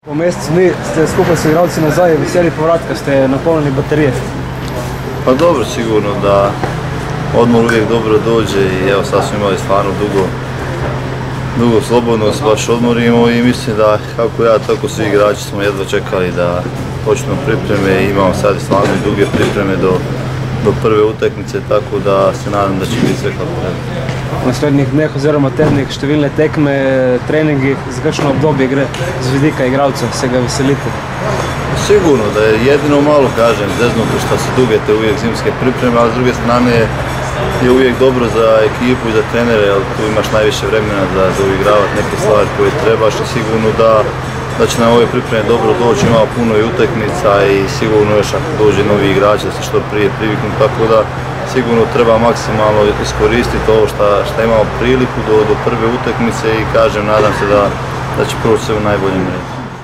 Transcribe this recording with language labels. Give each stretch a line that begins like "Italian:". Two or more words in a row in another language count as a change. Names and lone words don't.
Slovenian: Po mjesecu dni ste skupaj s igralci nazaj, veseli povratka, ste napolnili baterije.
Croatian: Pa dobro, sigurno da odmor uvijek dobro dođe i evo sad smo imali stvarno dugo slobodno se baš odmorimo i mislim da kako ja tako svi igrači smo jedva čekali da počnemo pripreme i imamo sad stvarno duge pripreme do prve utakmice, tako da se nadam da će biti sve kako treba.
Slovenian: V naslednjih dneh oziroma tednih številne tekme, treningi, za kakšno obdobje gre z vidika igralca, se ga veselite?
Croatian: Sigurno da je jedino malo, kažem, zeznuto što su duge te uvijek zimske pripreme, ali s druge strane je uvijek dobro za ekipu i za trenere, jer tu imaš najviše vremena za uigravati neke stvari koje trebaš i sigurno da će nam ove pripreme dobro doći, ima puno i utakmica i sigurno još ako dođe novi igrač da se što prije priviknu, tako da sigurno treba maksimalno iskoristiti ovo što imamo priliku do prve utakmice i kažem, nadam se da će proći sve u najboljem redu.